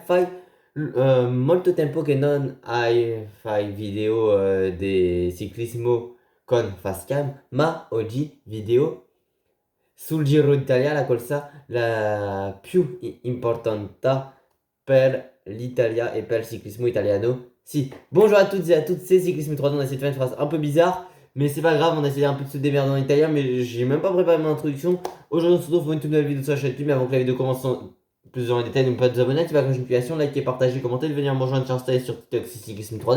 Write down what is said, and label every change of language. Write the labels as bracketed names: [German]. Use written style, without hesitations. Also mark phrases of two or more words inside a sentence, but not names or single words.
[Italian] Molto tempo che non fai video di ciclismo con Facecam, ma oggi video sul Giro d'Italia, la corsa la più importante per l'Italia et per il ciclismo italiano. Si, [French] bonjour à toutes et à tous, c'est Cyclisme 3, on a essayé de faire une phrase un peu bizarre, mais c'est pas grave, on a essayé un peu de se démerder en italien, mais j'ai même pas préparé mon introduction. Aujourd'hui, on se retrouve pour une toute nouvelle vidéo sur la chaîne YouTube, mais avant que la vidéo commence plus en détail, n'oubliez pas de vous abonner, activer la cloche de notification, liker, partager, commenter, de venir me rejoindre sur Insta et sur TikTok, c'est Cyclisme 3D.